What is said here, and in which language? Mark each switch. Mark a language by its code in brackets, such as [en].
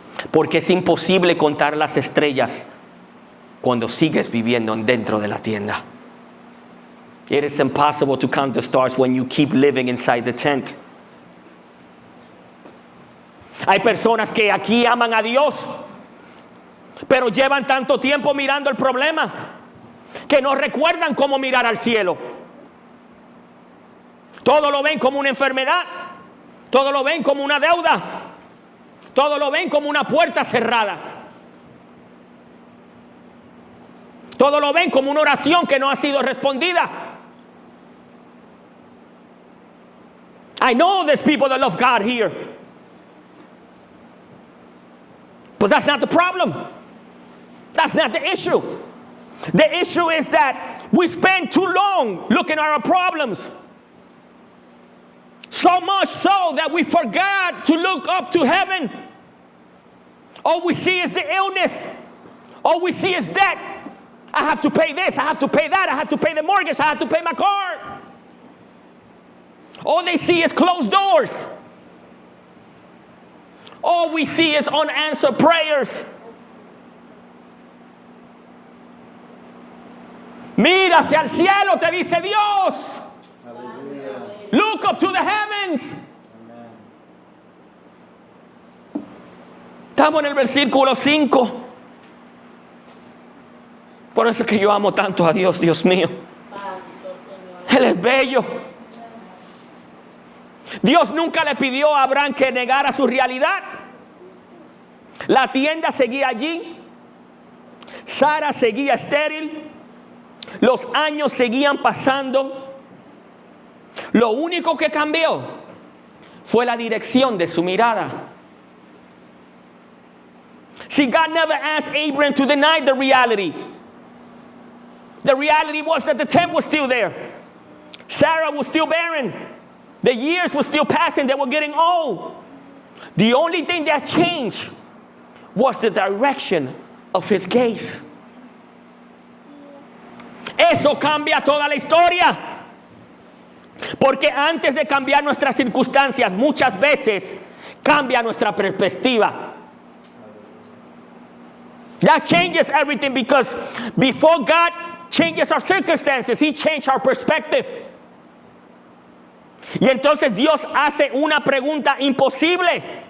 [es] Porque es imposible contar las estrellas cuando sigues viviendo dentro de la tienda. [en] It is impossible to count the stars when you keep living inside the tent. [es] Hay personas que aquí aman a Dios, pero llevan tanto tiempo mirando el problema que no recuerdan cómo mirar al cielo. Todo lo ven como una enfermedad, todo lo ven como una deuda, todo lo ven como una puerta cerrada, todo lo ven como una oración que no ha sido respondida. [en] I know there's people that love God here, but that's not the problem. That's not the issue. The issue is that we spend too long looking at our problems. So much so that we forgot to look up to heaven. All we see is the illness. All we see is debt. I have to pay this, I have to pay that, I have to pay the mortgage, I have to pay my car. All they see is closed doors. All we see is unanswered prayers. [es] Mira hacia el cielo, te dice Dios. Hallelujah. [en] Look up to the heavens. Amen. [es] Estamos en el versículo 5. Por eso es que yo amo tanto a Dios, Dios mío. Él es bello. Dios nunca le pidió a Abraham que negara su realidad. La tienda seguía allí. Sara seguía estéril. Los años seguían pasando. Lo único que cambió fue la dirección de su mirada. [en] See, God never asked Abraham to deny the reality. The reality was that the tent was still there. Sarah was still barren. The years were still passing. They were getting old. The only thing that changed was the direction of his gaze. [es] Eso cambia toda la historia. Porque antes de cambiar nuestras circunstancias, muchas veces cambia nuestra perspectiva. [en] That changes everything, because before God changes our circumstances, He changed our perspective. [es] Y entonces Dios hace una pregunta imposible.